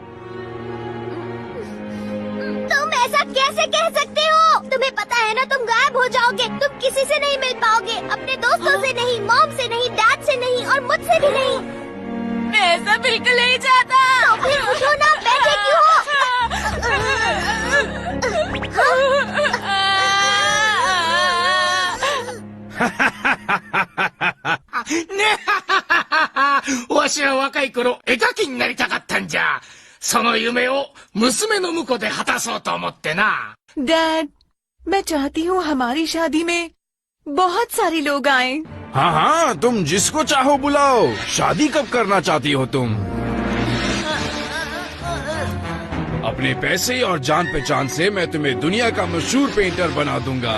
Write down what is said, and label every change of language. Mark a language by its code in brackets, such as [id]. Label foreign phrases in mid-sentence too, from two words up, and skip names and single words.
[hi] तुम ऐसा कैसे कह सकते हो? तुम्हें पता है ना तुम गायब हो जाओगे। तुम किसी से नहीं मिल पाओगे, अपने दोस्तों से नहीं, मॉम से नहीं, डैड से नहीं और मुझसे भी नहीं। मैं ऐसा बिल्कुल नहीं चाहता। तो फिर उठो ना, बैठे क्यों हो? [ja] ねわしは若い頃絵描きになりたかったんじゃ。その夢を娘の婿で果たそうと思ってな。 [hi] डैड, मैं चाहती हूँ हमारी शादी में बहुत सारे लोग आए। हाँ हाँ, तुम जिसको चाहो बुलाओ। शादी कब करना चाहती हो तुम? अपने पैसे और जान पहचान से मैं तुम्हें दुनिया का मशहूर पेंटर बना दूंगा।